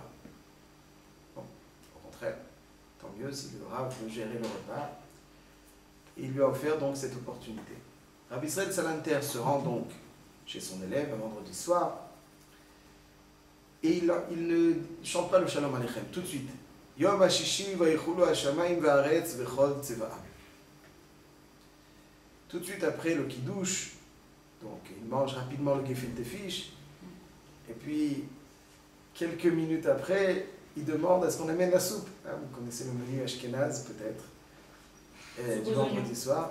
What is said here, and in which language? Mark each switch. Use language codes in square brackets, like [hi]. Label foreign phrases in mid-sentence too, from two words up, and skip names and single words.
[fr] Bon, au contraire, tant mieux si le Rav veut gérer le repas. Et il lui a offert donc cette opportunité. Rabbi Israël Salanter se rend donc chez son élève un vendredi soir, et il ne chante pas le Shalom Aleichem tout de suite. [he] יום השישי ויכלו השמים והארץ וכל צבאם. [fr] Tout de suite après le kiddush, donc il mange rapidement le gefilte fish, et puis quelques minutes après, il demande à ce qu'on amène la soupe. Ah, vous connaissez le menu ashkénaze peut-être, du vendredi soir.